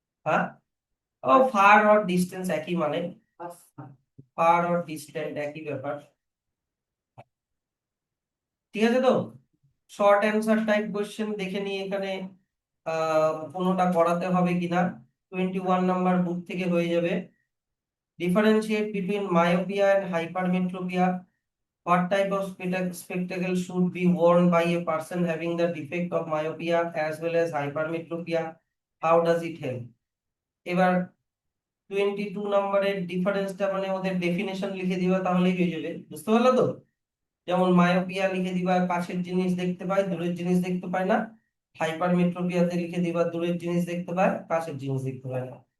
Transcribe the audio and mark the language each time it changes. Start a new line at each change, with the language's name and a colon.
Bangla: হ্যাঁ, ও fur or distance একই, মানে ফার অর ডিস্টেন্ট একই ব্যাপার। ঠিক আছে তো, শর্ট অ্যান্সার টাইপ কোশ্চেন দেখে নিই এখানে কোনোটা করাতে হবে কিনা। 21 নাম্বার বুক থেকে হয়ে যাবে।
English: Differentiate between myopia and hypermetropia. What type of spectacle should be worn by a person having the defect of myopia as well as hypermetropia? How does it help?
Bangla: এবার 22 নাম্বারের ডিফারেন্সটা মানে ওদের ডেফিনেশন লিখে দিবা, তাহলেই হয়ে যাবে। বুঝতে পারলো তো? যেমন মায়োপিয়া লিখে দিবা, কাছের জিনিস দেখতে পায়, দূরের জিনিস দেখতে পায় না। হাইপারমেট্রোপিয়াতে লিখে দিবা, দূরের জিনিস দেখতে পায়, কাছের জিনিস দেখতে পায় না।